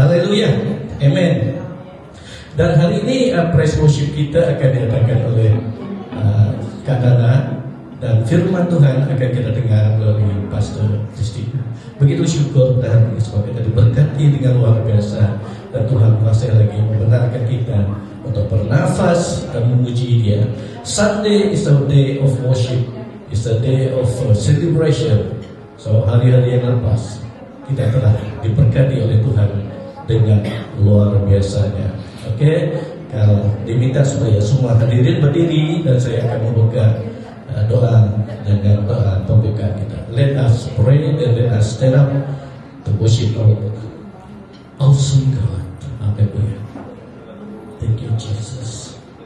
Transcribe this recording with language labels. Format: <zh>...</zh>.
<ms>Haleluya, amen. Dan hari ini praise worship kita akan diadakan oleh Kak Dana, dan firman Tuhan akan kita dengar melalui Pastor Kristina. Begitu syukur dan sebab kita diberkati dengan luar biasa, dan Tuhan masih lagi membenarkan kita untuk bernafas dan memuji Dia.</ms> <en>Sunday is a day of worship, is a day of celebration.</en> <ms>So hari-hari yang lepas kita telah diberkati oleh Tuhan dengan luar biasanya. Oke, kalau diminta supaya semua hadirin berdiri dan saya akan membuka doa dengan doa pembukaan kita.</ms> <en>Let us pray and let us stand up to worship our awesome God. Hallelujah. Thank you, Jesus.</en>